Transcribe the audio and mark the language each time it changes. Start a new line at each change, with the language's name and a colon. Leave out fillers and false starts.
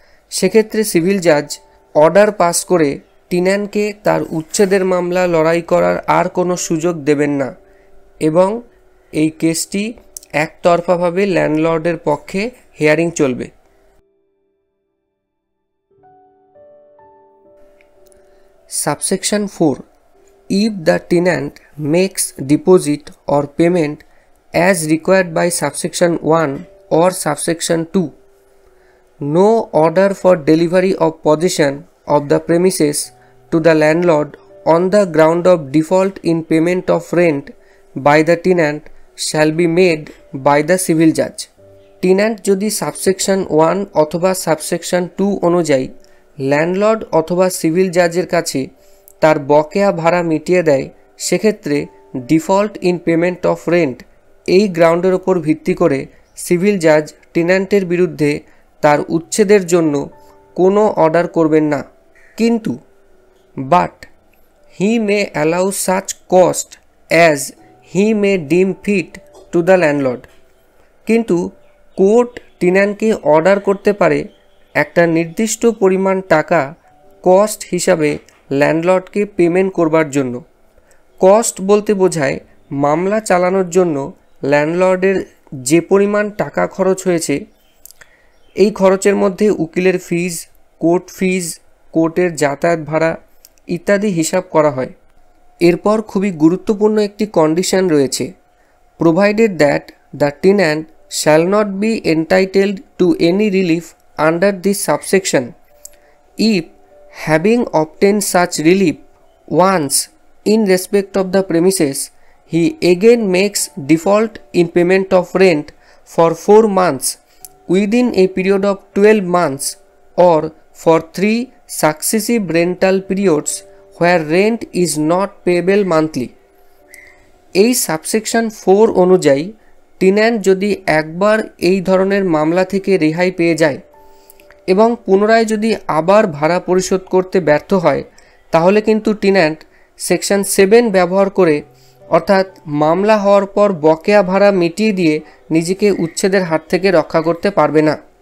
Bangla: সেক্ষেত্রে সিভিল জাজ order pass করে টেন্যান্টকে তার উচ্ছেদের মামলা লড়াই করার আর কোনো সুযোগ দেবেন না এবং এই কেসটি একতরফাভাবে ল্যান্ডলর্ডের পক্ষে হিয়ারিং চলবে।
English: Subsection 4, if the tenant makes deposit or payment as required by subsection 1 or subsection 2, no order for delivery of possession of the premises to the landlord on the ground of default in payment of rent by the tenant shall be made by the civil judge.
Bangla: Tenant যদি subsection 1 অথবা subsection 2 অনুযায়ী landlord অথবা civil জাজের কাছে তার বকেয়া ভাড়া মিটিয়ে দেয় সেক্ষেত্রে
English: default in payment of rent
Bangla: এই গ্রাউন্ডের ওপর ভিত্তি করে সিভিল জাজ টেন্যান্টের বিরুদ্ধে তার উচ্ছেদের জন্য কোনো অর্ডার করবেন না, কিন্তু
English: But he may allow such cost as he may deem fit to the landlord.
Bangla: কিন্তু কোর্ট টেন্যান্টকে অর্ডার করতে পারে একটা নির্দিষ্ট পরিমাণ টাকা কস্ট হিসাবে ল্যান্ডলর্ডকে পেমেন্ট করবার জন্য। কস্ট বলতে বোঝায় মামলা চালানোর জন্য ল্যান্ডলর্ডের যে পরিমাণ টাকা খরচ হয়েছে এই খরচের মধ্যে উকিলের ফিজ, কোর্ট ফিজ, কোর্টের যাতায়াত ভাড়া ইত্যাদি হিসাব করা হয়। এরপর খুবই গুরুত্বপূর্ণ একটি কন্ডিশন রয়েছে,
English: Provided that the tenant shall not be entitled to any relief under this subsection if having obtained such relief once in respect of the premises he again makes default in payment of rent for 4 months within a period of 12 months or for 3 successive rental periods where rent is not payable monthly।
Bangla: এই subsection 4 অনুযায়ী tenant যদি একবার এই ধরনের মামলা থেকে রেহাই পেয়ে যায় এবং পুনরায় যদি আবার ভাড়া পরিশোধ করতে ব্যর্থ হয় তাহলে কিন্তু টেন্যান্ট সেকশন 7 ব্যবহার করে অর্থাৎ মামলা হওয়ার পর বকেয়া ভাড়া মিটিয়ে দিয়ে নিজেকে উচ্ছেদের হাত থেকে রক্ষা করতে পারবে না।